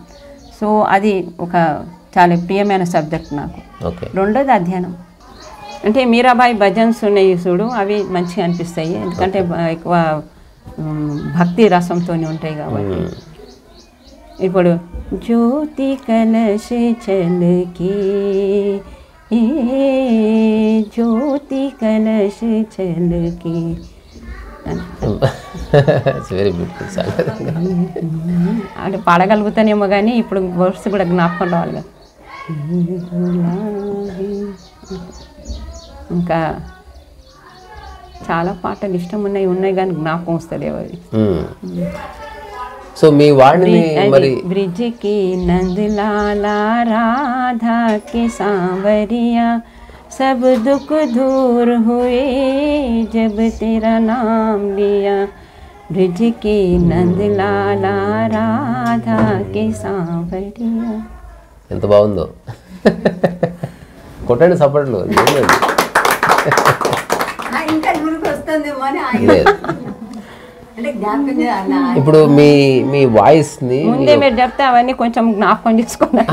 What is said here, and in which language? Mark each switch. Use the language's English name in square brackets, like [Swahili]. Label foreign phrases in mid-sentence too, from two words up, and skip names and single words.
[Telugu] సో అది ఒక చాలా ప్రియమైన సబ్జెక్ట్ నాకు. రెండోది అధ్యయనం, అంటే మీరాబాయి భజన్స్ ఉన్నాయి చూడు, అవి మంచిగా అనిపిస్తాయి, ఎందుకంటే ఎక్కువ భక్తి రసంతో ఉంటాయి కాబట్టి. [Hindi] ఇప్పుడు ज्योति कलश छलके ज्योति कलश छलके [English] It's very beautiful song. [Telugu] అంటే పాడగలుగుతానేమో కానీ ఇప్పుడు వర్డ్స్ కూడా జ్ఞాపకం రావాలి కదా. ఇంకా చాలా పాటలు ఇష్టం ఉన్నాయి కానీ జ్ఞాపకం వస్తలేవు అవి. సో మీ వాడిని మరి [Hindi] ब्रिज की नंदलाला राधा के सांवरिया सब दुख दूर हुए जब तेरा नाम लिया ब्रिज की नंदलाला राधा के सांवरिया. [Telugu] ఎంత బాగుందో, కొట్టండి సపోర్ట్లు. ఇంకా గురికి వస్తుందేమో అని అంటే జ్ఞాపకం ఇప్పుడు మీ వాయిస్ ని ముందే మీరు చెప్తే అవన్నీ కొంచెం జ్ఞాపకం చేసుకున్నాను.